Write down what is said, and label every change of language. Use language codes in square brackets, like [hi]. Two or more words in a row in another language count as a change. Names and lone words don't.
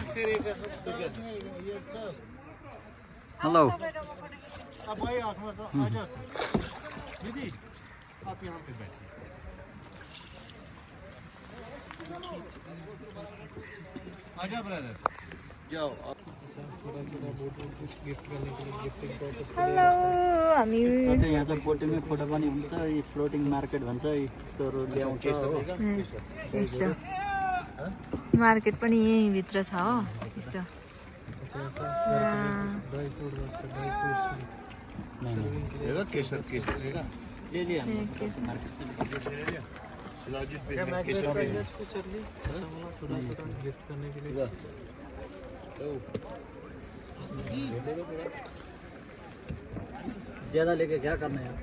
[hi] करेगा सब together। ये सब हेलो अब भाई आप आजा दीदी, आप यहाँ पे बैठिए। आजा ब्रदर, जाओ [ne] हेलो हामी यहाँ चाहिँ बोटिङमै फोटो पनि हुन्छ, यी फ्लोटिङ मार्केट भन्छ, यस्तोहरू ल्याउँछ हो। यस्तो मार्केट पनि यहीँ भित्र छ हो यस्तो। [hi] केसर केसर लेगा ले लिया हम ए, केसर। मार्केट से। सिलाजित पे गिफ्ट करने के लिए ज़्यादा लेके क्या करना है यार?